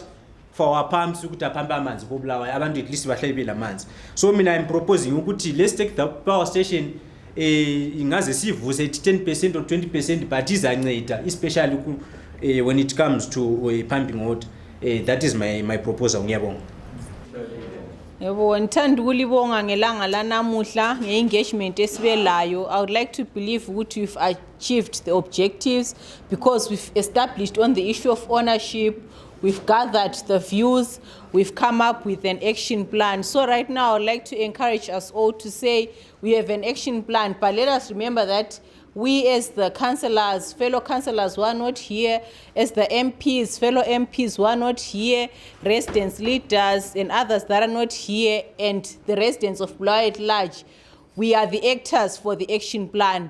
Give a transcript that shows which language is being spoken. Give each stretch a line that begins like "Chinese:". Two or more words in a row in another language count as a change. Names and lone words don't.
English: For our pumps, at least so I'm proposing let's take the power station ingaze at 10% or 20%, but especially when it comes to pumping water. That is my proposal.
North Ndebele: Yebo ngithanda ukulibonga ngelanga lanamuhla ngeengagement esibelayo.
English: I would like to believe ukuthi we've achieved the objectives because we've established on the issue of ownership, we've gathered the views, we've come up with an action plan. So right now I would like to encourage us all to say we have an action plan, but let us remember that we as the councillors, fellow councillors who are not here, as the MPs, fellow MPs who are not here, residents, leaders and others that are not here, and the residents of Bulawayo at large, we are the actors for the action plan.